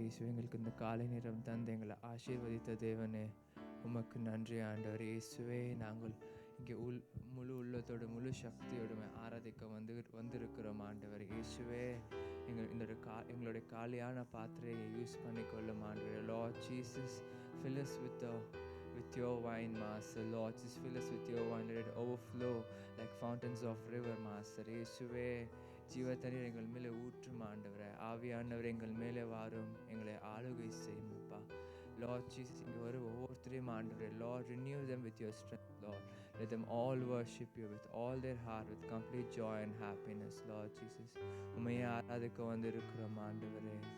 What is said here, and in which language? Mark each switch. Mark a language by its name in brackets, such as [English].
[Tamil] இயேசுவே எங்களுக்கு இந்த காலை நேரம் தந்து எங்களை ஆசீர்வதித்த தேவனே உமக்கு நன்றி ஆண்டவரே. இயேசுவே நாங்கள் இங்கே முழு உள்ளத்தோடு முழு சக்தியோடு ஆராதிக்க வந்திருக்கிறோம் ஆண்டவர். இயேசுவே எங்களுடைய காலியான பாத்திரையை யூஸ் பண்ணிக்கொள்ளும் ஆண்டவரே. [English] Lord Jesus, fill us with your wine, Master. Lord, just fill us with your wine. Let it overflow like fountains of river, Master. [Tamil] இயேசுவே ஜீவத்தண்ணீர் எங்கள் மேலே ஊற்றும் ஆண்டவரே. ஆவியானவர் எங்கள் மேலே வாரும், எங்களை ஆளுகை செய்யும் அப்பா. [English] Lord Jesus, [Tamil] இங்கே வரும் ஒவ்வொருத்தரையும் ஆண்டவரே, [English] Lord, renew them with your strength, Lord. Let them all worship you with all their heart, with complete joy and happiness, Lord Jesus. [Tamil] உம்மையே ஆராதிக்க வந்திருக்கிறோம் ஆண்டவரே.